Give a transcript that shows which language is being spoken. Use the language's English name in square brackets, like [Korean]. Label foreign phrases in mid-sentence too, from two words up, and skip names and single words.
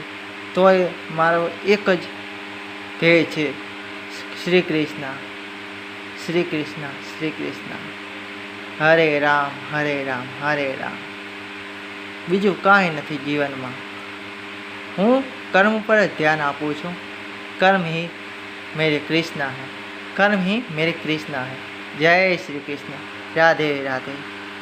[Gujarati] તોય મારો એક જ ધ્યેય છે, શ્રી કૃષ્ણ શ્રી કૃષ્ણ શ્રી કૃષ્ણ, હરે રામ હરે રામ હરે રામ. બીજું કાંઈ નથી જીવનમાં. હું કર્મ પર જ ધ્યાન આપું છું. [Hindi] कर्म ही मेरे कृष्णा है, कर्म ही मेरे कृष्णा है. जय श्री कृष्ण. राधे राधे.